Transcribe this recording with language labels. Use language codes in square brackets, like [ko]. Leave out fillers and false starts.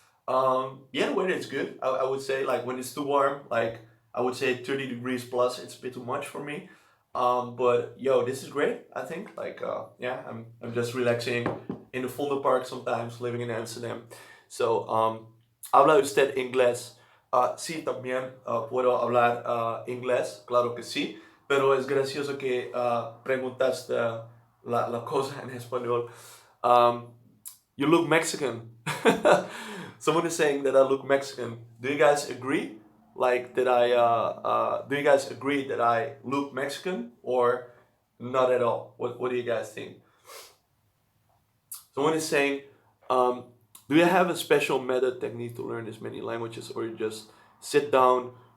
[en] Yeah, the weather is good. I would say, like, when it's too warm, like, I would say 30 degrees plus, it's a bit too much for me. But yo, this is great. I think, like, yeah, I'm just relaxing in the Vondelpark sometimes, living in Amsterdam. So [es] ¿Habla usted inglés? Sí, también puedo hablar inglés, claro que sí, pero es gracioso que preguntaste la cosa en español. [en] Um, you look Mexican. Someone is saying that I look Mexican. Do you guys agree? Like, do you guys agree that I look Mexican or not at all? What do you guys think? Someone is saying, um, do you have a special method technique to learn this many languages, or you just sit down?